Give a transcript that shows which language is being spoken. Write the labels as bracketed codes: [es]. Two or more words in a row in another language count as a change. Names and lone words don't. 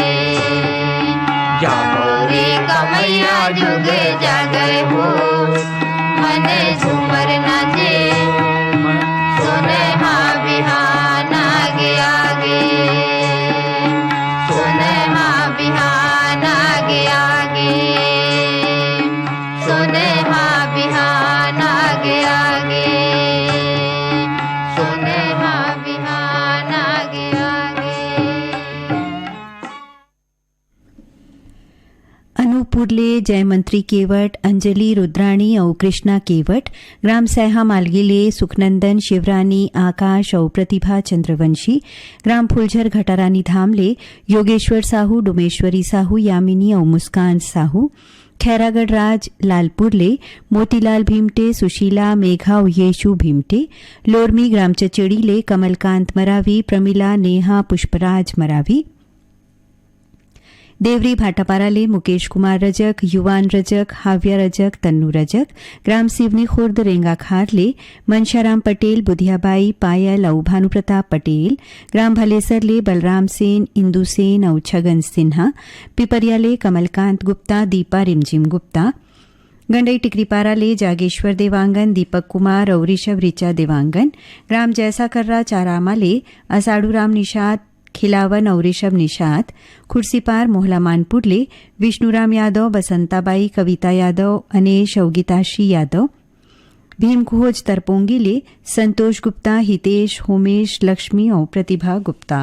[hne] जागौरी कमैया जुग जागे हो मने झूमर नाचे सुने हाँ बिहान आगे आगे सुने हाँ बिहान आगे आगे सुने हाँ बिहान आगे आगे सुने हाँ बिहान आगे आगे। अनूपपुरले जयमंत्री केवट, अंजलि रुद्राणी और कृष्णा केवट, ग्राम सैहा मालगीले सुखनंदन शिवरानी, आकाश और प्रतिभा चंद्रवंशी, ग्राम फुलझर घटारानी धामले योगेश्वर साहू, डुमेश्वरी साहू, यामिनी और मुस्कान साहू, खैरागढ़ राज लालपुरले मोतीलाल भीमटे, सुशीला, मेघा और येशु भीमटे, लोरमी ग्राम चचेड़ीले कमलकांत मरावी, प्रमिला, नेहा, पुष्पराज मरावी, देवरी भाटापाराले मुकेश कुमार रजक, युवान रजक, हाव्या रजक, तन्नू रजक, ग्राम सिवनी खुर्द रेंगा खारले मनशाराम पटेल, बुधियाबाई, पायल और भानुप्रताप पटेल, ग्राम भलेसरले बलराम सेन, इंदु सेन और छगन सिन्हा, पिपरियाले कमलकांत गुप्ता, दीपा रिमझिम गुप्ता, गंडई टिकरीपाराले जागेश्वर देवांगन, दीपक कुमार और ऋषभ ऋचा देवांगन, ग्राम जैसा कर्रा चारामाले असाड़ूराम निषाद, खिलावन और ऋषभ निषाद, खुर्सीपार मोहला मानपुरले विष्णुराम यादव, बसंताबाई, कविता यादव, अनेश और गीताश्री यादव, भीमखोज तरपोंगीले संतोष गुप्ता, हितेश, होमेश, लक्ष्मी और प्रतिभा गुप्ता।